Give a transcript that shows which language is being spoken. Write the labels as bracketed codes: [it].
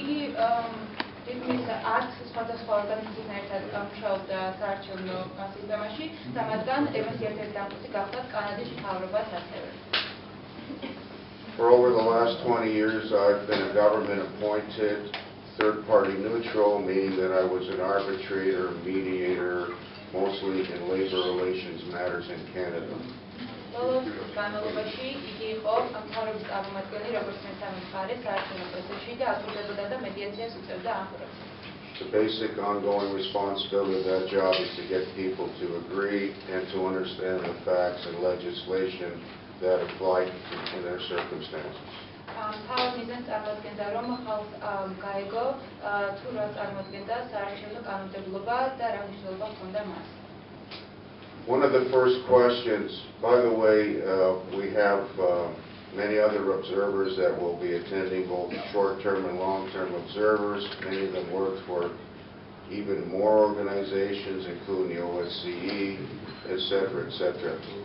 [ka] Ის არც სხვადასხვა ორგანიზაციებთან ერთად მუშაობდა საარჩევნო სისტემაში და მათგან ემის ერთ-ერთი დამკვეთი გახლავთ კანადის მთავრობაც ასევე. [en] For over the last 20 years, I've been a government-appointed third-party neutral, meaning that I was an arbitrator, mediator, mostly in labor relations matters in Canada. [ka] განმავლობაში იგი იყო მთავრობის წარმომადგენელი როგორც მესამე მხარე საარჩევნო პროცესში და აკურდებოდა და მედიაციას უწევდა ამ პროცესში. [en] The basic ongoing responsibility of that job is to get people to agree and to understand the facts and legislation that apply in their circumstances. [ka] მთავარ მიზანს წარმოადგენდა, რომ ხალხს გაეგო თუ რა წარმოადგენდა საარჩევნო კანონმდებლობა და რა მნიშვნელობა ჰქონდა მას. [en] One of the first questions, by the way, we have many other observers that will be attending, both short-term and long-term observers. Many of them work for even more organizations, including the OSCE, etc., etc.